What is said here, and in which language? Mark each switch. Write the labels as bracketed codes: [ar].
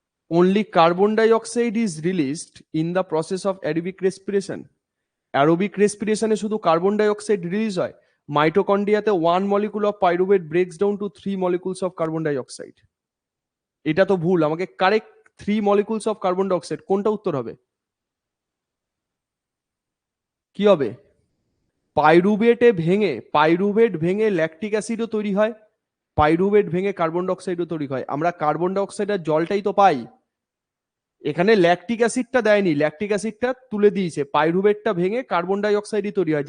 [en] only carbon dioxide is released in the process of aerobic respiration. [bn] Aerobic রেসপিরেশনে শুধু carbon die oxide release হয়। [en] মাইটোকন্ড্রিয়াতে 1 molecule of pyruvate breaks down to 3 molecules of carbon dioxide. [bn] এটা তো ভুল, আমাকে correct [en] 3 molecules of carbon dioxide [bn] কোনটা উত্তর হবে? কি হবে? পাইরুভেট ভেঙে ল্যাকটিক অ্যাসিডও তৈরি হয়, পাইরুভেট ভেঙে কার্বন ডাইঅক্সাইডও তৈরি হয়। আমরা কার্বন ডাইঅক্সাইড আর জলটাই তো পাই, এখানে ল্যাকটিক অ্যাসিডটা দেয়নি, ল্যাকটিক অ্যাসিডটা তুলে দিয়েছে, পাইরুভেটটা ভেঙে কার্বন ডাইঅক্সাইডই তৈরি হয়।